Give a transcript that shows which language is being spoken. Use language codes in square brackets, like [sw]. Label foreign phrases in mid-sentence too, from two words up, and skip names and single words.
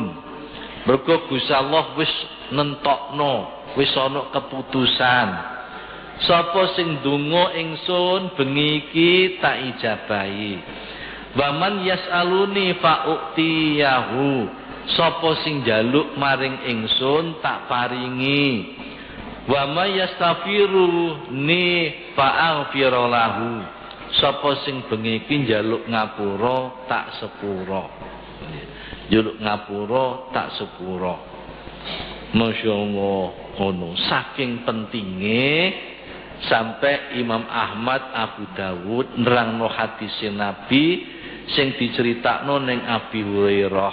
[jv] Mergo Gusti Allah wis nentokno, wis ana keputusan. Sapa sing donga ingsun bengi iki tak ijabahi. [ar] ومن يسألني فأعطيه. [jv] Sapa sing njaluk maring ingsun tak paringi. [ar] ومن يستغفرني فأغفر له. [jv] Sapa sing bengi iki njaluk ngapura tak sepura. Njaluk ngapura tak sepura. Masyaallah ngono. Saking pentinge sampai Imam Ahmad, Abu Dawud nerangno hadis Nabi sing diceritakno ning Abi Hurairah.